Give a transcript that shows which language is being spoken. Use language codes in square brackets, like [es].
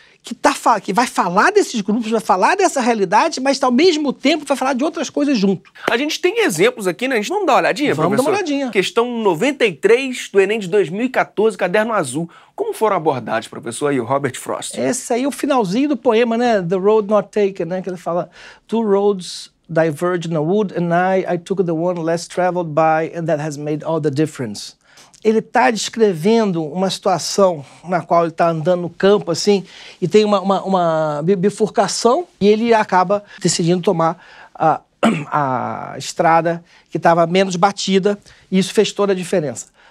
[pt] que vai falar desses grupos, vai falar dessa realidade, mas ao mesmo tempo vai falar de outras coisas junto. A gente tem exemplos aqui, né? A gente não dá uma olhadinha, Vamos professor? dar uma olhadinha. Questão 93 do Enem de 2014, Caderno Azul. Como foram abordados, professor, aí, o Robert Frost? Esse aí é o finalzinho do poema, né? [en] The Road Not Taken, [pt] né? Que ele fala, [en] two roads diverge in a wood and I took the one less traveled by and that has made all the difference. [pt] Ele está descrevendo uma situação na qual ele está andando no campo, assim, e tem uma bifurcação, e ele acaba decidindo tomar a estrada que estava menos batida, e isso fez toda a diferença.